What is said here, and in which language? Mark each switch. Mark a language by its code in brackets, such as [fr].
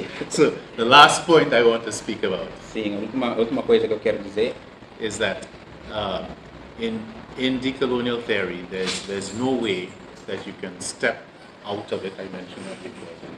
[en] So the last point I want to speak about. [pt] Sim, a última coisa que eu quero dizer [en] is that in decolonial theory, there's no way that you can step out of it. I mentioned that before.